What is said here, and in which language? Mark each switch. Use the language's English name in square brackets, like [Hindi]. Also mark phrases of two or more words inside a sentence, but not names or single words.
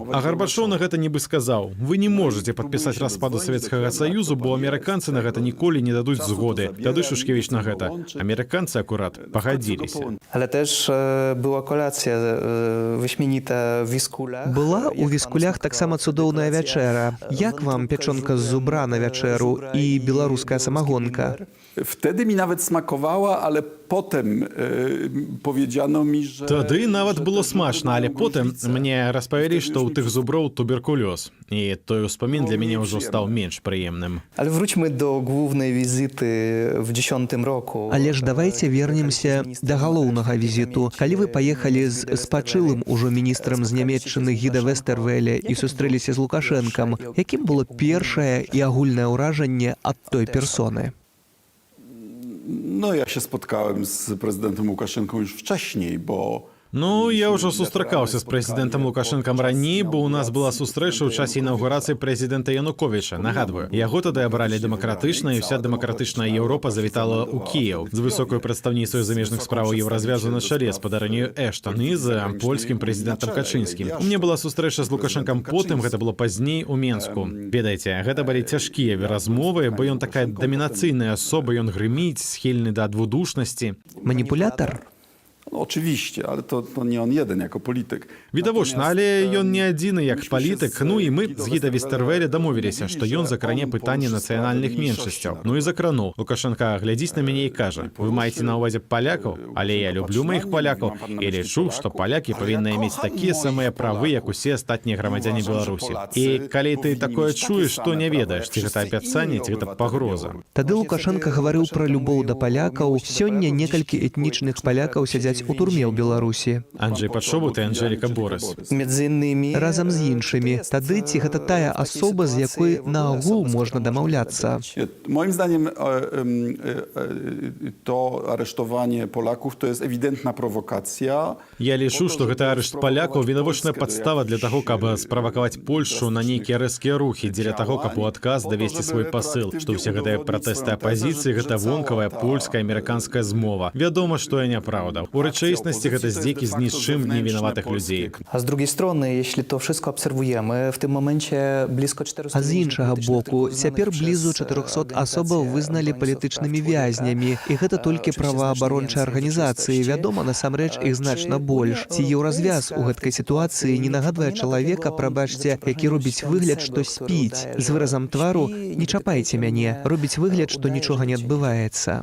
[Belarusian] А Гарбачоў на гэта нібы сказаў: вы не можете падпісаць распаду Савецкага Саюзу, бо амерыканцы на гэта ніколі не дадуць згоды. Тады Шушкевіч на гэта. Амерыканцы акурат пагадзіліся. [Polish] Ale też była kolacja wyśmienita w Wiskulach. [Belarusian] Была у Віскулях таксама цудоўная вячэра. Як вам пячонка з зубра на вячэру і беларуская самагонка? [Polish] Wtedy mi nawet smakowała, ale potem powiedziano mi, że... [Belarusian] Тады нават было смачна, але потым мне распавялі, што ў тых зуброў туберкулёз. І той успамін для мяне ўжо стаў менш прыемным. [Polish] Ale wróćmy do głównej wizyty w 10 roku. [Belarusian] Але ж [Russian] давайте вернемся [Belarusian] да галоўнага візіту. Калі вы паехалі з спачылым ужо міністрам з Нямецчыны Гіда Вестэрвеля і сустрэліся з Лукашэнкам, якім было першае і агульнае ўражанне ад той персоны? [Polish] No, ja się spotkałem z prezydentem Łukaszenką już wcześniej, bo... [Belarusian] Ну, я ўжо сустракаўся з прэзідэнтам Лукашэнкам раней, бо ў нас была сустрэча ў часе інаўгурацыі прэзідэнта Януковіча. Нагадваю, яго тады абралі дэмакратычна, і ўся дэмакратычная Еўропа завітала ў Кіеў з высокай прадстаўніцай замежных справаў Еўразвязу на чале з спадарынёю Эштан і з польскім прэзідэнтам Качынскім. У мне была сустрэча з Лукашэнкам потым, гэта было пазней у Менску. Ведаеце, гэта былі цяжкія размовы, бо ён такая дамінацыйная асоба, ён грыміць, схільны да двудушнасці. Маніпулятар? [Polish] No, oczywiście, ale to nie on jeden jako polityk. [Belarusian] Відавочна, але ён не адзіны як палітык. Ну і мы з Гіда Вестэрвеля дамовіліся, што ён закране пытанне нацыянальных меншасцяў. Ну і закрануў. Лукашенко глядзіць на мяне і кажа: вы маеце на ўвазе палякаў, але я люблю маіх палякаў і лічу, што палякі павінны мець такія самыя правы, як усе астатнія грамадзяне Беларусі. І калі ты такое чуеш, то не ведаеш, ці гэта абяцанне, ці гэта пагроза. Тады Лукашенко гаварыў пра любоў да палякаў. Сёння некалькі этнічных палякаў сядзяць у турме ў Беларусі. Анджей Падшобут і Анжеліка Борыс. Разам з іншымі. Тады ці гэта тая асоба, з якой наогул можна дамаўляцца? [Polish] Moim zdaniem to aresztowanie Polaków to jest ewidentna prowokacja. [Belarusian] Я лічу, што гэта арышт палякаў відавочная падстава для таго, каб справакаваць Польшчу на нейкія рэзкія рухі, дзеля таго, каб у адказ давесці свой пасыл, што ўсе гэтыя пратэсты апазіцыі гэта вонкавая польская амерыканская змова. Вядома, што я няпраўда. У рэчаіснасці гэта здзекі з ні з чым невінаватых людзей. [Polish] A z drugiej strony, jeśli to wszystko obserwujemy, w tym momencie blisko 400... [Belarusian] А з іншага боку, цяпер блізу 400 асобаў вызналі палітычнымі вязнямі. І гэта толькі праваабарончыя арганізацыі. Вядома, насамрэч іх значна больш. Ці еўразвяз у гэткай сітуацыі не нагадвае чалавека, прабачце, які робіць выгляд, што спіць. З выразам твару: не чапайце мяне, робіць выгляд, што нічога не адбываецца.